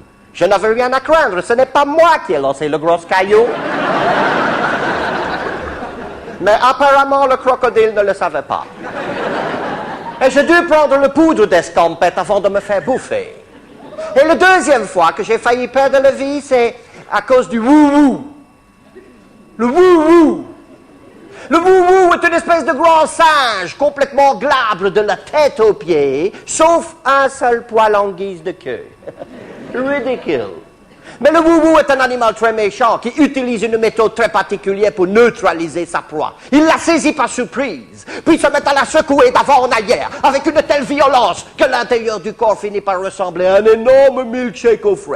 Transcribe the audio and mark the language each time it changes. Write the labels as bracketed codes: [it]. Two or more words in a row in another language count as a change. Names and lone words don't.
[fr] Je n'avais rien à craindre, ce n'est pas moi qui ai lancé le gros caillou. Mais apparemment, le crocodile ne le savait pas. Et j'ai dû prendre le poudre d'escampette avant de me faire bouffer. Et la deuxième fois que j'ai failli perdre la vie, c'est à cause du wou-wou. Le wou-wou. Le wou-wou est une espèce de grand singe complètement glabre de la tête aux pieds, sauf un seul poil en guise de queue. Ridicule. Mais le wou-wou est un animal très méchant qui utilise une méthode très particulière pour neutraliser sa proie. Il la saisit par surprise, puis se met à la secouer d'avant en arrière avec une telle violence que l'intérieur du corps finit par ressembler à un énorme milkshake aux fraises.